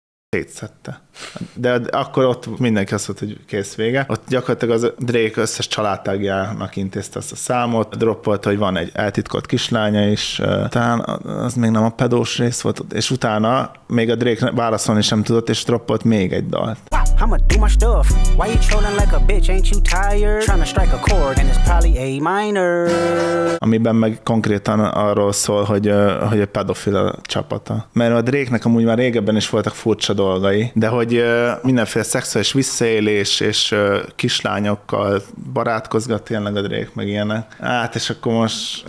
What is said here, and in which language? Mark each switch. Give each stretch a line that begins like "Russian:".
Hungarian: Szétszette. De akkor ott mindenki azt mondta, hogy kész vége. Ott gyakorlatilag az Drake összes családtagjának intézte azt a számot, droppolt, hogy van egy eltitkolt kislánya is, talán az még nem a pedós rész volt, és utána még a Drake válaszolni sem tudott, és droppolt még egy dalt.
English: I'ma do my stuff. Why you trolling like a bitch? Ain't you tired? Trying to strike a chord and it's probably A minor.
Hungarian: Amiben meg konkrétan arról szól, hogy a pedofil a csapata. Mert a Drake-nek amúgy már régebben is voltak furcsa dolgai, de hogy mindenféle szexuális visszaélés és kislányokkal barátkozgat tényleg a Drake meg ilyenek. Hát és akkor most...